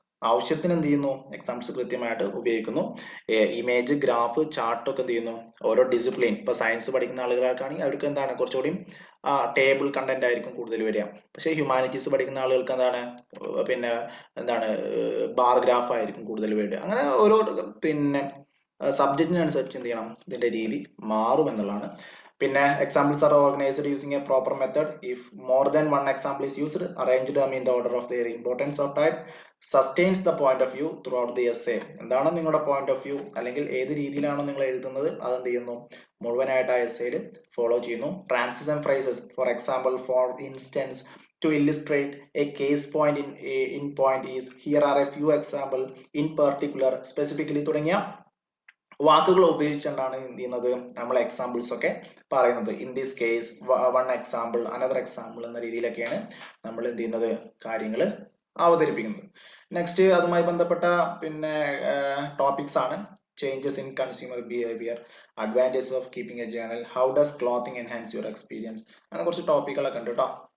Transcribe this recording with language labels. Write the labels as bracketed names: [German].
[Malayalam] ആവശ്യത്തിന് എന്ത് ചെയ്യുന്നു, എക്സാമ്പിൾസ് കൃത്യമായിട്ട് ഉപയോഗിക്കുന്നു. ഇമേജ്, ഗ്രാഫ്, ചാർട്ട് ഒക്കെ എന്ത് ചെയ്യുന്നു, ഓരോ ഡിസിപ്ലിൻ, ഇപ്പൊ സയൻസ് പഠിക്കുന്ന ആളുകൾക്കാണെങ്കിൽ അവർക്ക് എന്താണ് കുറച്ചുകൂടി ടേബിൾ കണ്ടന്റ് ആയിരിക്കും കൂടുതൽ വരിക. പക്ഷെ ഹ്യൂമാനിറ്റീസ് പഠിക്കുന്ന ആളുകൾക്ക് എന്താണ്, പിന്നെ എന്താണ്, ബാർ ഗ്രാഫ് ആയിരിക്കും കൂടുതൽ വരിക. അങ്ങനെ ഓരോ പിന്നെ സബ്ജക്റ്റിനനുസരിച്ച് എന്ത് ചെയ്യണം, ഇതിന്റെ രീതി മാറും എന്നുള്ളതാണ്. [English] പിന്നെ examples are organized using a proper method. If more than one example is used, arrange them in the order of their importance or type. Sustains the point of view throughout the essay. [Malayalam] എന്താണ് നിങ്ങളുടെ point of view, അല്ലെങ്കിൽ ഏത് രീതിയിലാണോ നിങ്ങൾ എഴുതുന്നത് അത് എന്ത് ചെയ്യുന്നു, മുഴുവനായിട്ട് ആ എസ്സേയിൽ ഫോളോ ചെയ്യുന്നു. [English] transition phrases, for example, for instance, to illustrate a case point in point is, here are a few example, in particular, specifically [Malayalam] തുടങ്ങിയ വാക്കുകൾ ഉപയോഗിച്ചുകൊണ്ടാണ് എന്ത് ചെയ്യുന്നത്, നമ്മൾ എക്സാമ്പിൾസ് ഒക്കെ പറയുന്നത്. [English] in this case, one example, another example [Malayalam] എന്ന രീതിയിലൊക്കെയാണ് നമ്മൾ എന്ത് ചെയ്യുന്നത്, കാര്യങ്ങൾ അവതരിപ്പിക്കുന്നത്. [English] next അതുമായി ബന്ധപ്പെട്ട പിന്നെ ടോപ്പിക്സ് ആണ് changes in consumer behaviour, advantages of keeping a journal, how does clothing enhance your experience, [Malayalam] അങ്ങനെ കുറച്ച് ടോപ്പിക്കുകളൊക്കെ ഉണ്ട് കേട്ടോ.